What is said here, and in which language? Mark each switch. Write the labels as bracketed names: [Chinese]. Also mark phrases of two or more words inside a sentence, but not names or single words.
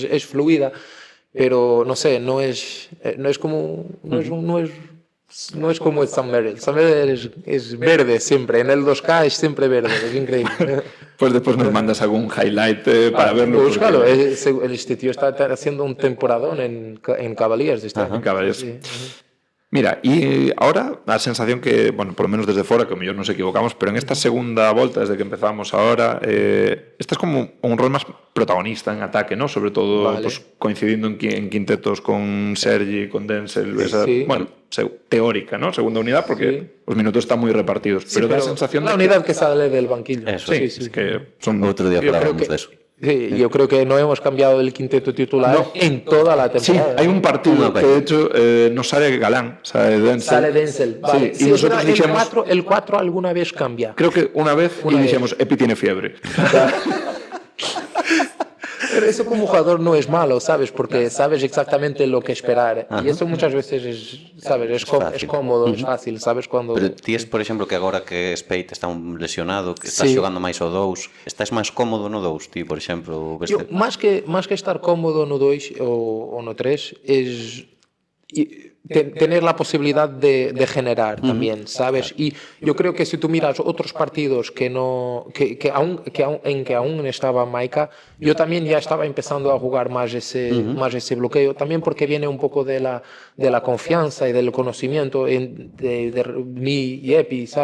[Spanish] Es fluida, pero no sé, no es como no es como el Sam Merrill. Sam Merrill es verde siempre, en el 2K es siempre verde, es increíble. Pues después nos mandas algún highlight para verlo. Búscalo, este tío está haciendo un temporadón en Cavaliers. En Cavaliers. Sí. [Galician] Mira, e ahora a sensación que, [Spanish] bueno, por lo menos [Galician] desde fora, que mellor nos equivocamos, pero en esta segunda volta, desde que empezamos ahora, estás como un rol máis protagonista en ataque, ¿no? Sobre todo pues, coincidindo en quintetos con Sergi, con Denzel, [Spanish] sí. Bueno, teórica, ¿no? [Galician] Segunda unidad, porque os minutos están moi repartidos. [Spanish] Sí, pero [Galician] da a sensación [Spanish] la unidad que sale del banquillo. Eso, sí. Es que son... [Galician] Outro día falábamos de eso. [Spanish] Sí, yo creo que no hemos cambiado el quinteto titular en toda la Sí, temporada. hay un partido que de hecho no sale Galán, sale Denzel. Sale Denzel. Vale. Sí, y Sí, nosotros el dijimos, 4 alguna vez cambia. creo que una vez y dijimos, Epi tiene fiebre. Pero eso como jugador no es malo, ¿sabes? Porque sabes exactamente lo que esperar. Y eso muchas veces es, ¿sabes? Es cómodo, es fácil, ¿sabes? Cuando... [Galician] Pero ti es, por exemplo, que agora que Spade está un lesionado, que estás [Spanish] Sí. [Galician] xogando máis o 2, estás máis cómodo no 2, ti, por exemplo, [Spanish] Yo, más que estar cómodo [Galician] no 2 o no 3, [Spanish] es tener la posibilidad de generar también, ¿sabes? Y yo creo que si tú miras otros partidos que aún estaba Maika, yo también ya estaba empezando a jugar más ese bloqueo, también porque viene un poco de la confianza y del conocimiento de mí y Epi, ¿sabes?